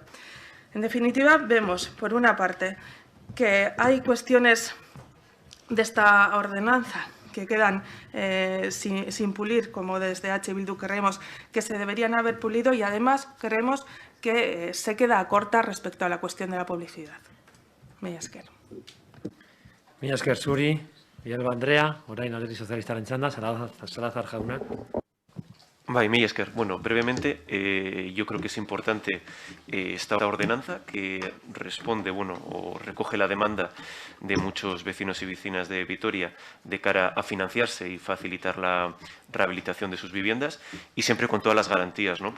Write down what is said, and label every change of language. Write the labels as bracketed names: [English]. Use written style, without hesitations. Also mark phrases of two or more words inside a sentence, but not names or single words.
[Spanish] En definitiva, vemos, por una parte, que hay cuestiones de esta ordenanza que quedan sin pulir, como desde H. Bildu creemos que se deberían haber pulido, y además creemos que se queda corta respecto a la cuestión de la publicidad. [Basque] Mila esker. Mila esker zuri, Villalba Andrea, orain Alderdi Sozialistaren txanda, Salazar jauna. Mila esker. [Spanish] Bueno, brevemente, yo creo que es importante esta ordenanza que responde, o recoge la demanda de muchos vecinos y vecinas de Vitoria de cara a financiarse y facilitar la rehabilitación de sus viviendas, y siempre con todas las garantías, ¿no?